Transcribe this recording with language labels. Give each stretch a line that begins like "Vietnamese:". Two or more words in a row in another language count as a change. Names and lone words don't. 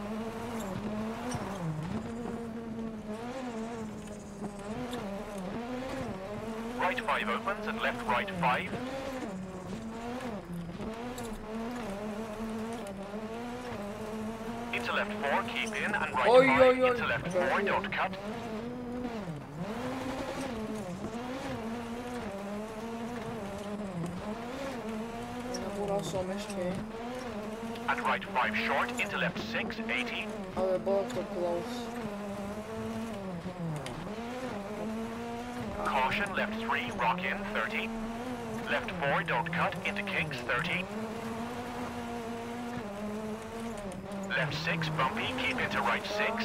English: Right 5 opens and left right 5. Into left 4, keep in, and right Oi, 5, oi, oi. into left 4, don't cut.
Slovak: Nabúral som ešte.
English: And right 5 short, into left 6, 80.
Slovak: Ale bolo to close.
English: Caution, left 3, rock in, 30. Left 4, don't cut, into kinks, 30. Left 6, bumpy, keep into right 6.